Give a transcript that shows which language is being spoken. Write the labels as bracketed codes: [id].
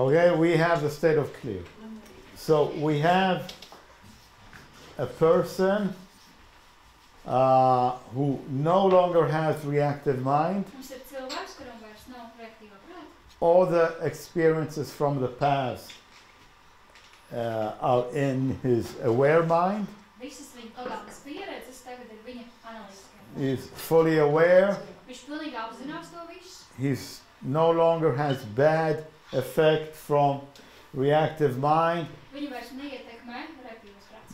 [en] Okay, we have the state of clear. So we have a person who no longer has reactive mind. [lv] Mums ir cilvēks, kuram vairs nav reaktīvā prāta. [en] All the experiences from the past are in his aware mind. [lv] Visas viņa pagātnes pieredzes tagad ir viņa analītiskajā prātā. [en] He's fully aware. [lv] Viņš pilnīgi apzinās to visu. [en] He no longer has bad effect from reactive mind [lv] Viņu vairs neietekmē reaktīvais prāts.